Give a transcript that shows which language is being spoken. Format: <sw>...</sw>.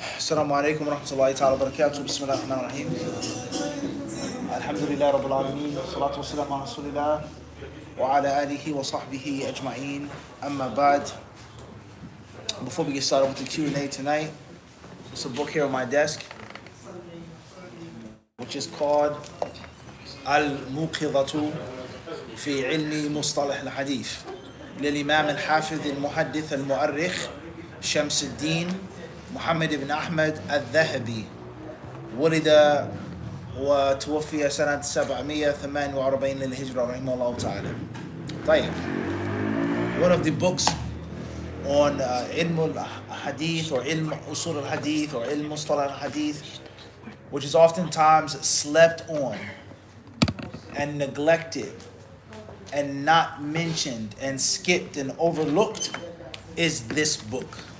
<ar>السلام عليكم ورحمة الله تعالى وبركاته. بسم الله الرحمن الرحيم. الحمد لله رب العالمين والصلاة والسلام على رسول الله وعلى آله وصحبه أجمعين. أما بعد,</ar> <en>before we get started with the Q&A tonight, there's a book here on my desk which is called</en> <ar>الموقظة في علم مصطلح الحديث للإمام الحافظ المحدث المؤرخ شمس الدين محمد بن أحمد الذهبي. ولد وتوفي سنة 748 للهجرة رحمه الله تعالى.</ar> <en>طيب, one of the books on علم الحديث or علم أصول الحديث or علم مصطلح الحديث, which is oftentimes slept on and neglected and not mentioned and skipped and overlooked, is this book.</en>